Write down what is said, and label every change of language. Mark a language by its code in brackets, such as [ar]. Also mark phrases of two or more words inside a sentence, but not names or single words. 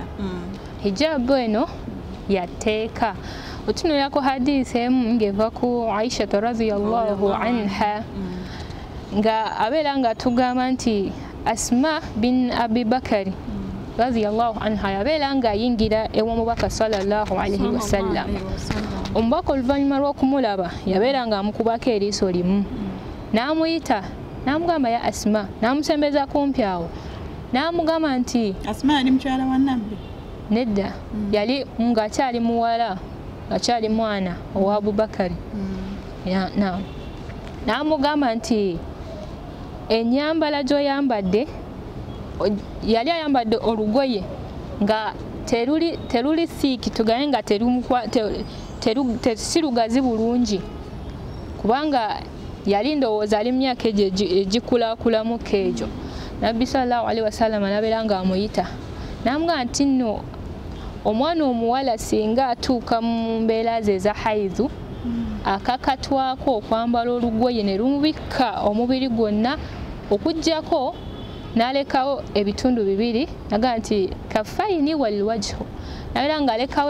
[lg] Hijabu eno yateeka otunuulirako hadisi emu ng'eva ku Aisha [ar] رضي الله عنها [lg] nga abeera nga tugamba nti Asma bin Abi Bakari radhiyallahu anha yabeera nga ayingira ew'omubaka [ar] صلى الله عليه وسلم. [lg] Omubaka oluvannyuma lw'okumulaba yabeera nga amukubako eriiso limu n'amuyita n'amugamba ya Asma n'amusembeza kumpi awo n'amugamba nti Asma yali mukyala wa Nabbi? Nedda yali ng'akyali muwala ng'akyali mwana owa Abubakari n'amugamba nti ennyambala gy'oyambadde yali ayambadde olugoye nga teruli siiki tugaye nga si lugazi bulungi kubanga yali ndowooza ali myaka egyo egikulakulamu keegyo. Nabbi [ar] صلى الله عليه وسلم [lg] nabeera nga amuyita n'amugamba nti nno omwana omuwala singa atuuka mu mbeera ze eza haizu akakatwako okwambala olugoye ne lumubikka omubiri gwonna okuggyako n'alekawo ebitundu bibiri naga nti [ar] كفين والوجه [lg] nabeera nga alekawo